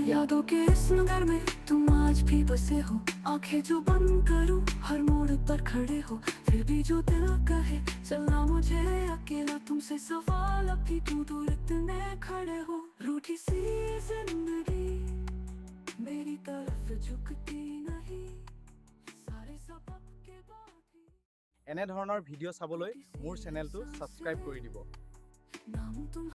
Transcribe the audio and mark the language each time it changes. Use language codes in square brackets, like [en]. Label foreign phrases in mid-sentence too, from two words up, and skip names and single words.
[hi] यादों के इस नगर में तुम आज भी बसे हो, आंखें जो बंद करूं हर मोड़ पर खड़े हो। फिर भी जो दिल कहे चलना मुझे अकेला, तुमसे सवाल अब भी क्यों दूर इतने खड़े हो। रूठी सी जिंदगी मेरी तरफ झुकती नहीं, सारे सबक के बाद भी [as] এনেধৰণৰ ভিডিঅ' চাবলৈ মোৰ চেনেলটো ছাবস্ক্ৰাইব কৰি দিব। [hi] नाम तुम